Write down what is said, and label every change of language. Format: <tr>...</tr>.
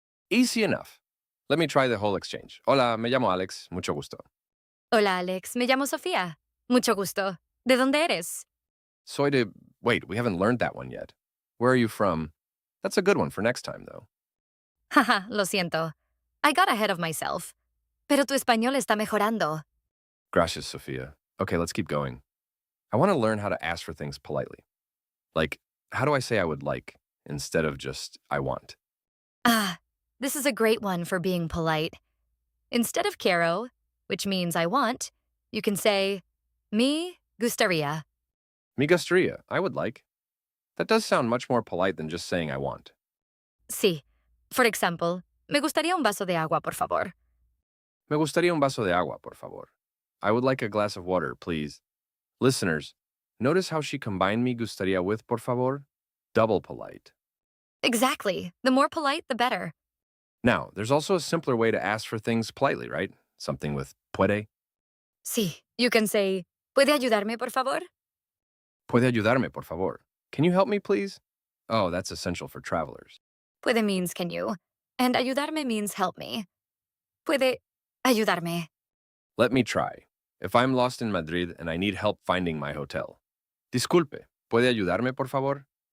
<en>Easy enough. Let me try the whole exchange.</en> <es>Hola, me llamo Alex. Mucho gusto. Hola, Alex. Me llamo Sofía. Mucho gusto. ¿De dónde eres? Soy de...</es> <en>Wait, we haven't learned that one yet. Where are you from? That's a good one for next time, though. Haha,</en> <es>lo siento.</es> <en>I got ahead of myself.</en> <es>Pero tu español está mejorando.</es> <en>Gracias, Sofia. Okay, let's keep going. I want to learn how to ask for things politely. Like, how do I say I would like instead of just I want? Ah, this is a great one for being polite. Instead of quiero, which means I want, you can say</en> <es>me gustaría. Me gustaría,</es> <en>I would like. That does sound much more polite than just saying I want.</en> <es>Sí.</es> <en>For example,</en> <es>me gustaría un vaso de agua, por favor. Me gustaría un vaso de agua, por favor.</es> <en>I would like a glass of water, please. Listeners, notice how she combined</en> <es>me gustaría</es> <en>with por favor? Double polite. Exactly. The more polite, the better. Now, there's also a simpler way to ask for things politely, right? Something with puede.</en> <es>Sí.</es> <en>You can say,</en> <es>¿puede ayudarme, por favor? Puede ayudarme, por favor.</es> <en>Can you help me, please? Oh, that's essential for travelers. Puede means can you, and ayudarme means help me.</en> <es>Puede ayudarme.</es> <en>Let me try. If I'm lost in Madrid and I need help finding my hotel.</en> <es>Disculpe, ¿puede ayudarme, por favor?</es>